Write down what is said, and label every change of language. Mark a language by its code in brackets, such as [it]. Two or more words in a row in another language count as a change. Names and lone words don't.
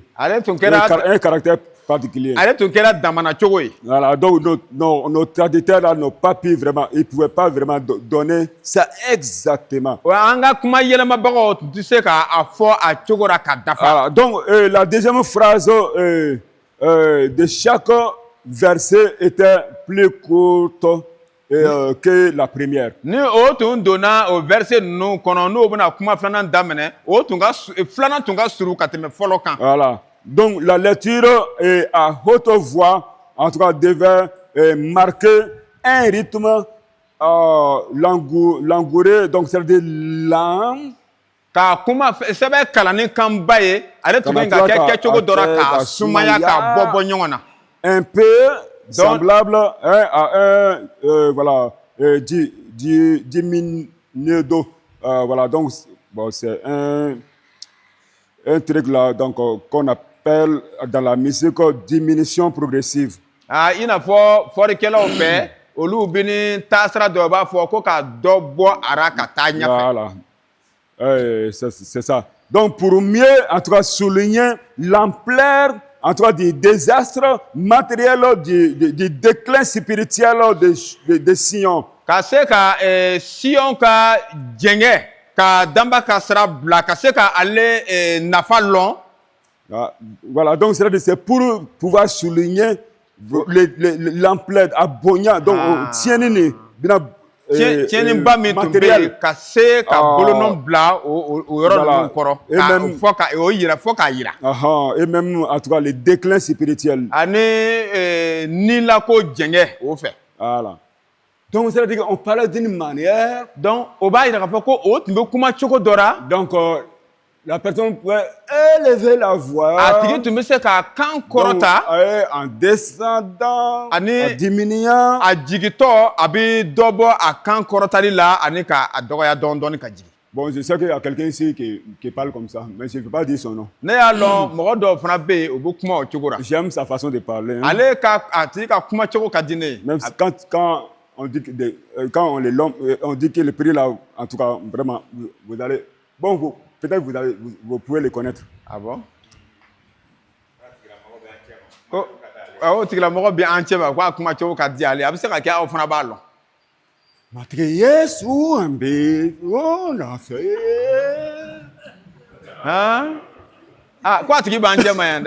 [fr] Un caractère particulier. Voilà, donc nos traditeurs là n'ont pas pu vraiment, ils ne pouvaient pas vraiment donner ça exactement. Voilà, donc la deuxième phrase de chaque verset était plus courte que la première. [bm] Ni o tun donna o verset ninnu kɔnɔ n'o bɛna kuma filanan daminɛ o tun ka filanan tun ka surun ka tɛmɛ fɔlɔ kan. [fr] Voilà. Donc la lecture à haute voix, en tout cas, devait marquer un rythme langoureux, donc c'est-à-dire lent. [bm] Ka kuma sɛbɛ kalanni kan ba ye ale tun bɛ ka kɛ cogo dɔ la k'a sumaya k'a bɔ ɲɔgɔn na. [fr] Un peu semblable à un diminuendo. Voilà, donc bon, c'est un truc là donc qu'on appelle dans la musique diminution progressive. [bm] I n'a fɔ fɔlikɛlaw fɛ olu bɛ ni taasira dɔ b'a fɔ ko ka dɔ bɔ ara ka taa ɲɛfɛ. [fr] Voilà. C'est ça. Donc, pour mieux, en tout cas, souligner l'ampleur, en tout cas, du désastre matériel, du déclin spirituel de Sion. [bm] Ka se ka Sion ka jɛngɛ, ka damba ka sira bila, ka se ka ale nafa lɔn. [fr] Voilà, donc c'est pour pouvoir souligner l'ampleur, abonya, donc, tienni, [bm] tiɲɛni ba min tun bɛ yen ka se ka bolonɔ bila o yɔrɔ ninnu kɔrɔ o yira fɔ k'a yira. [fr] Et même en tout cas le déclin spirituel. [bm] Ani nilako jɛngɛ o fɛ. [fr] Voilà. Donc c'est-à-dire qu'on parle d'une manière. [bm] Donc o b'a yira k'a fɔ ko o tun bɛ kuma cogo dɔ la. [fr] Donc la personne pouvait élever la voix. [bm] A tigi tun bɛ se k'a kan kɔrɔta. [fr] En descendant, en diminuant. [bm] A jigitɔ a bɛ dɔ bɔ a kan kɔrɔtali la ani k'a dɔgɔya dɔɔni ka jigin. [fr] Bon, je sais qu'il y a quelqu'un ici qui parle comme ça, mais je ne peux pas dire son nom. [bm] Ne y'a lɔn mɔgɔ dɔw fana bɛ yen o bɛ kuma o cogo la. [fr] J'aime sa façon de parler. [bm] Ale a tigi ka kuma cogo ka di ne ye. [fr] Même quand on dit on dit que le prix là, en tout cas, vraiment, vous allez. Bon, peut-être vous pouvez le connaître. Ah bon? [bm] O tigilamɔgɔ bɛ an cɛ ma ko a kuma cogo ka di ale a bɛ se ka kɛ aw fana b'a lɔn. Matigi Yesu an bɛ o nɔfɛ. Ko a tigi b'an cɛ ma yan dɛ.